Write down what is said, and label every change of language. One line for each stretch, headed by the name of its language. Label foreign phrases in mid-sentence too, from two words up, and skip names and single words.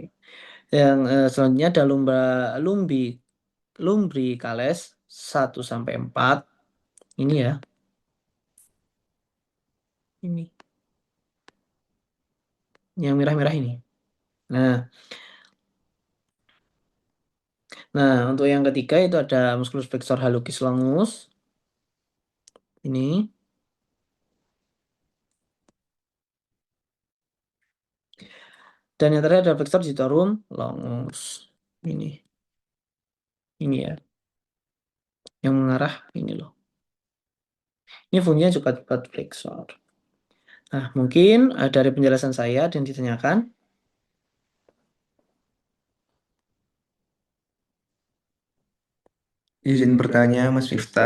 Indonesian: Yang selanjutnya ada lumbricales 1 sampai 4. Ini ya. Ini yang merah-merah ini. Nah, untuk yang ketiga itu ada
Latin: musculus flexor hallucis longus.
Indonesian: Ini. Dan yang terakhir ada
Latin: flexor digitorum longus.
Indonesian: Ini. Ini ya. Yang mengarah ini loh. Ini fungsinya juga buat flexor. Nah, mungkin dari penjelasan saya dan ditanyakan. Izin bertanya, Mas Miftah,